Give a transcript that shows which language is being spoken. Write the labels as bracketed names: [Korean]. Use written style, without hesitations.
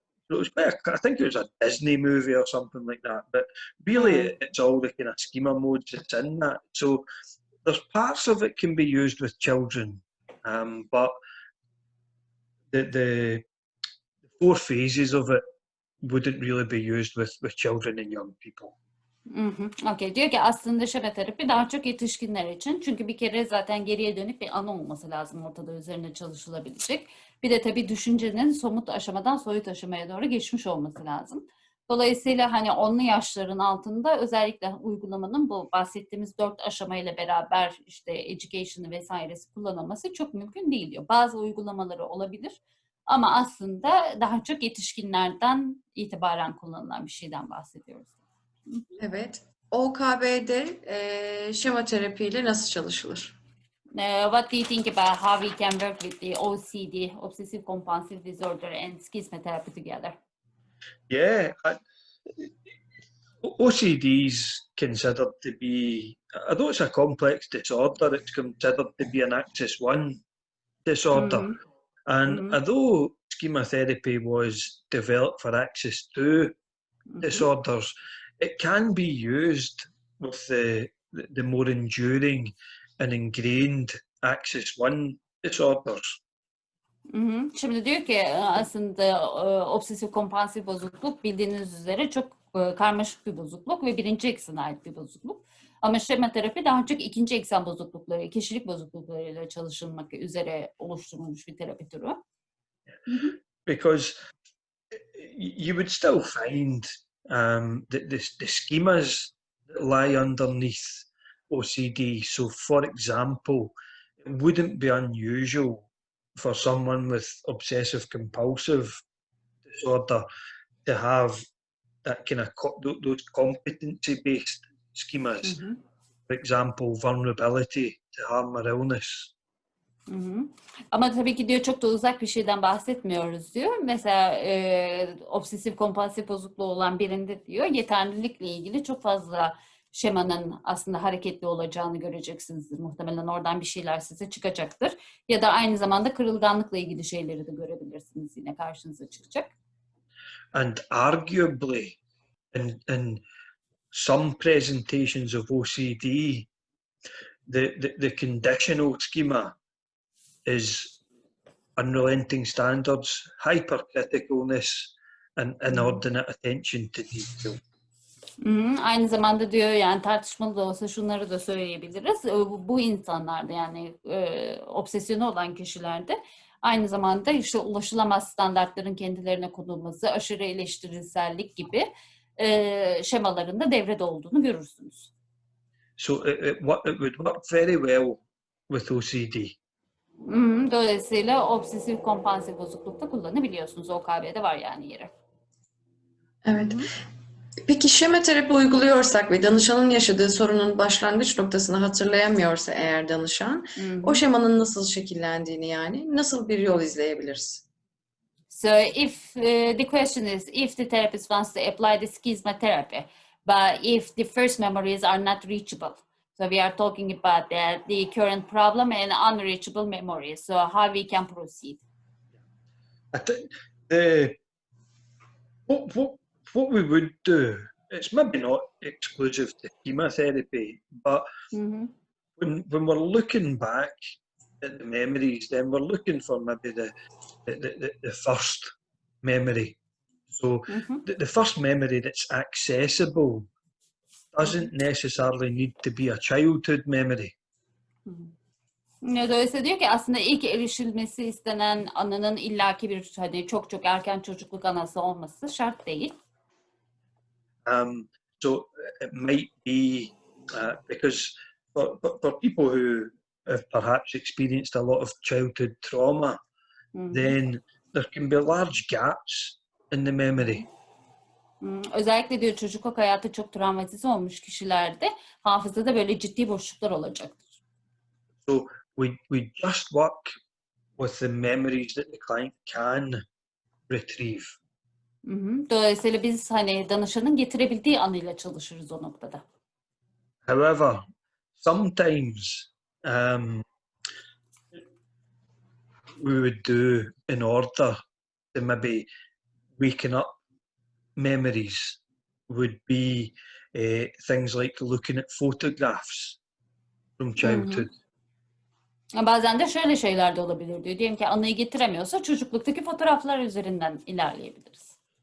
[English] So it was I think it was a Disney movie or something like that. But really, it's all the kind of schema modes that's in that. So there's parts of it can be used with children, but the 4 phases of it wouldn't really be used with children and young people. Okay. [Turkish] Diyor ki aslında şema terapi daha çok yetişkinler için. Çünkü bir kere zaten geriye dönük bir ana olması lazım ortada üzerine çalışılabilecek. Bir de tabii düşüncenin somut aşamadan soyut aşamaya doğru geçmiş olması lazım. Dolayısıyla hani 10'lu yaşların altında özellikle uygulamanın bu bahsettiğimiz 4 aşamayla beraber işte education'ı vesairesi kullanılması çok mümkün değil diyor. Bazı uygulamaları olabilir. Ama aslında daha çok yetişkinlerden itibaren kullanılan bir şeyden bahsediyoruz. Evet. OKB'de şema terapiyle nasıl çalışılır? [English] What do you think about how we can work with the OCD, Obsessive Compulsive Disorder, and schema therapy together? Yeah, OCD is considered to be, although it's a complex disorder, it's considered to be an Axis 1 disorder. And although schema therapy was developed for Axis 2 disorders, it can be used with the more enduring and ingrained Axis 1 disorders. [Turkish] Şimdi diyor ki aslında obsesif kompansif bozukluk bildiğiniz üzere çok karmaşık bir bozukluk ve birinci eksene ait bir bozukluk. Ama şema terapi daha çok ikinci eksen bozuklukları, kişilik bozukluklarıyla çalışılmak üzere oluşturulmuş bir terapi türü. [English] Because you would still find the schemas that lie underneath OCD. So, for example, it wouldn't be unusual for someone with obsessive compulsive disorder to have that kind of those competency-based schemas. For example, vulnerability to harm or illness. [Turkish] Ama tabii ki diyor çok da uzak bir şeyden bahsetmiyoruz diyor. Mesela obsesif kompulsif bozukluğu olan birinde diyor yeterlilikle ilgili çok fazla şemanın aslında hareketli olacağını göreceksinizdir. Muhtemelen oradan bir şeyler size çıkacaktır. Ya da aynı zamanda kırılganlıkla ilgili şeyleri de görebilirsiniz, yine karşınıza çıkacak. [English] And arguably in some presentations of OCD, the conditional schema is unrelenting standards, hypercriticalness, and inordinate attention to detail. [Turkish] Aynı zamanda diyor yani tartışmalı da olsa şunları da söyleyebiliriz. Bu insanlarda yani obsesyonu olan kişilerde aynı zamanda işte ulaşılamaz standartların kendilerine konulması, aşırı eleştirilsellik gibi şemalarında devrede olduğunu görürsünüz. [English] So it would work very well with OCD. [Turkish] Dolayısıyla obsesif kompansif bozuklukta kullanabiliyorsunuz. OKB'de var yani yeri. Evet. Peki şema terapi uyguluyorsak ve danışanın yaşadığı sorunun başlangıç noktasını hatırlayamıyorsa eğer danışan, o şemanın nasıl şekillendiğini yani nasıl bir yol izleyebiliriz? [English] So if the question is if the therapist wants to apply the schema therapy, but if the first memories are not reachable, so we are talking about the current problem and unreachable memories. So how we can proceed? I think what we would do, it's maybe not exclusive to chemotherapy, but when we're looking back at the memories, then we're looking for maybe the first memory. So the first memory that's accessible doesn't necessarily need to be a childhood memory. [Turkish] Dolayısıyla diyor ki aslında ilk erişilmesi istenen anının illaki bir hani çok erken çocukluk anası olması şart değil. [English] So it might be because for people who have perhaps experienced a lot of childhood trauma, then there can be large gaps in the memory. [Turkish] Özellikle diyor çocukluk hayatı çok travmatize olmuş kişilerde hafızada böyle ciddi boşluklar olacaktır. [English] So we just work with the memories that the client can retrieve. [Turkish] Dolayısıyla biz hani danışanın getirebildiği anıyla çalışırız o noktada. [English] However, sometimes we would do in order to maybe waken up memories would be things like looking at photographs from childhood. [Turkish] Bazen de şöyle şeyler de olabilir diyor. Diyelim ki anıyı getiremiyorsa çocukluktaki fotoğraflar üzerinden ilerleyebiliriz.